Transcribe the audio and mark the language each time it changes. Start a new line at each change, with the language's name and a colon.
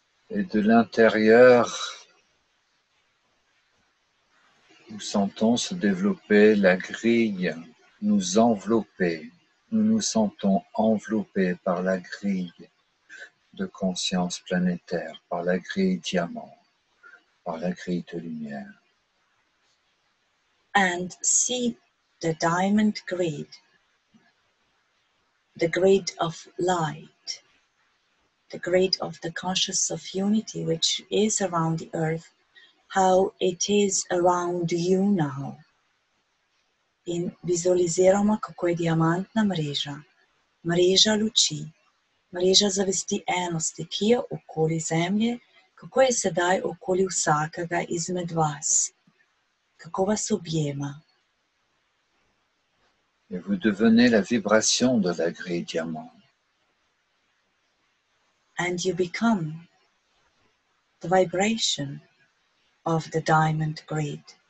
French: Et de l'intérieur, nous sentons se développer la grille, nous envelopper. Nous nous sentons enveloppés par la grille de conscience planétaire, par la grille diamant, par la grille de lumière.
English: And see the diamond grid, the grid of light, the grid of the conscious of unity which is around the earth, how it is around you now.
Slovenian: In vizualiziramo, kako je diamantna mreža luči, mreža zavesti enosti, ki je okoli Zemlje, kako je sedaj okoli vsakega izmed vas, kako vas objema.
French: Et vous devenez la vibration de la grille diamant.
English: And you become the vibration of the diamond grid.